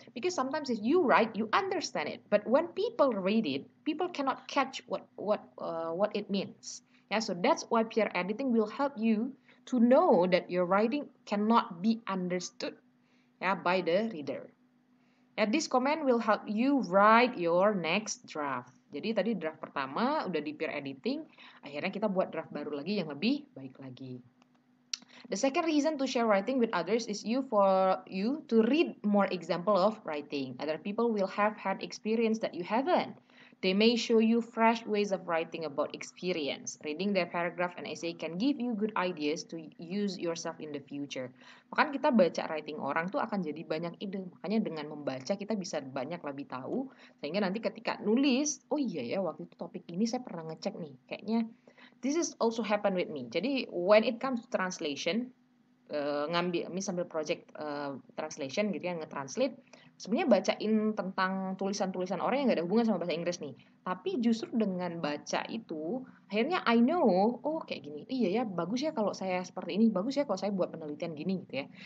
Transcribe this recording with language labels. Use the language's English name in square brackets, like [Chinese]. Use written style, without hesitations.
[English] Because sometimes if you write, you understand it, but when people read it, people cannot catch what it means. Yeah, so that's why peer editing will help you to know that your writing cannot be understood by the reader. This comment will help you write your next draft. [Indonesian] Jadi tadi draft pertama udah di peer editing, akhirnya kita buat draft baru lagi yang lebih baik lagi. [English] The second reason to share writing with others is for you to read more example of writing. Other people will have had experience that you haven't. They may show you fresh ways of writing about experience. Reading their paragraph and essay can give you good ideas to use yourself in the future. [Indonesian] Bahkan kita baca writing orang tuh akan jadi banyak ide. Makanya dengan membaca kita bisa banyak lebih tahu. Sehingga nanti ketika nulis, oh iya ya waktu itu topik ini saya pernah ngecek nih. Kayaknya [English] this is also happen with me. [Indonesian] Jadi [English] when it comes to translation, [Indonesian] sambil project translation gitu ya, nge-translate, sebenarnya bacain tentang tulisan-tulisan orang yang nggak ada hubungan sama bahasa Inggris nih, tapi justru dengan baca itu akhirnya [English] I know, [Indonesian] oh kayak gini, iya ya bagus ya kalau saya seperti ini, bagus ya kalau saya buat penelitian gini gitu ya.